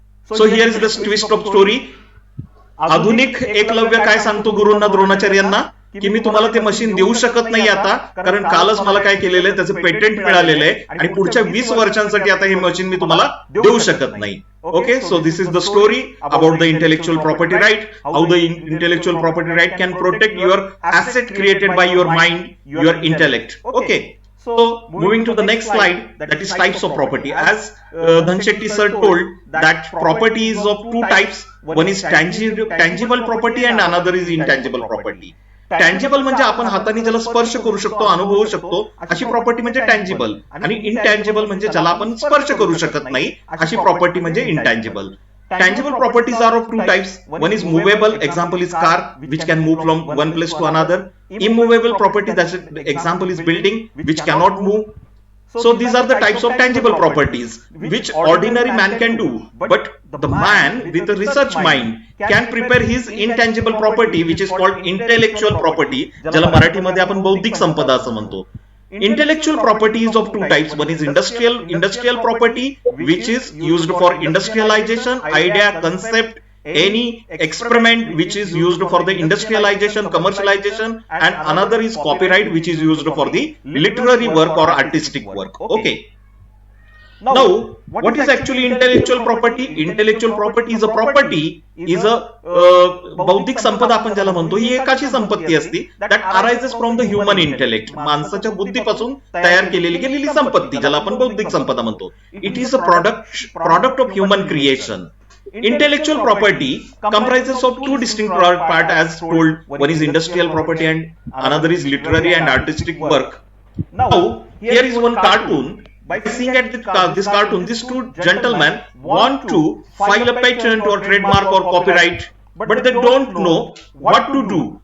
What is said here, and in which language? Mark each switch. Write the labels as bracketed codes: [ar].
[en] So here is the twist of story. [mr] आधुनिक एकलव्य काय सांगतो गुरूंना, द्रोणाचार्यांना, की मी तुम्हाला ते मशीन देऊ शकत नाही आता, कारण कालच मला काय केलेलं आहे, त्याचं पेटंट मिळालेलं आहे आणि पुढच्या 20 वर्षांसाठी आता हे मशीन मी तुम्हाला देऊ शकत नाही. [en] Okay, so this is the story about the intellectual property right, how the intellectual property right can protect your asset created by your mind, your intellect. Okay, so moving to the next slide, that is types of property. As Dhanshetty sir told that property is of 2 types. One is tangible property and another is intangible property. [mr] Tangible म्हणजे आपण हाताने ज्याला स्पर्श करू शकतो, अनुभवू शकतो, अशी प्रॉपर्टी म्हणजे टँजिबल, आणि इनटँजिबल म्हणजे ज्याला आपण स्पर्श करू शकत नाही, अशी प्रॉपर्टी म्हणजे intangible. [en] Tangible properties are of 2 types. One is movable, example is car, which can move from one place to another. Immovable property, that's example is building, which cannot move. So these are the types of tangible properties which ordinary man can do, but the man with a research mind can prepare his intangible property, which is called intellectual property, [mr] ज्याला मराठीमध्ये आपण बौद्धिक संपदा असं म्हणतो. [en] Intellectual property is of 2 types. One is industrial property, which is used for industrialization, idea, concept, any experiment which is used for the industrialization, commercialization, and another is copyright, which is used for the literary work or artistic work. Okay. Now, what is actually intellectual property? Intellectual property is a [mr] property, is a बौद्धिक संपदा आपण ज्याला म्हणतो, ही एक अशी संपत्ती असते [en] that arises from the human intellect, [mr] माणसाच्या बुद्धीपासून तयार केलेली गेलेली संपत्ती, ज्याला आपण बौद्धिक संपदा म्हणतो. [en] It is a product of human creation. Intellectual property comprises of two distinct parts as told. One is industrial property and another is literary and artistic work. Now, here is one cartoon. By seeing at this cartoon, these two gentlemen want to file a patent or trademark or copyright, but they don't know what to do.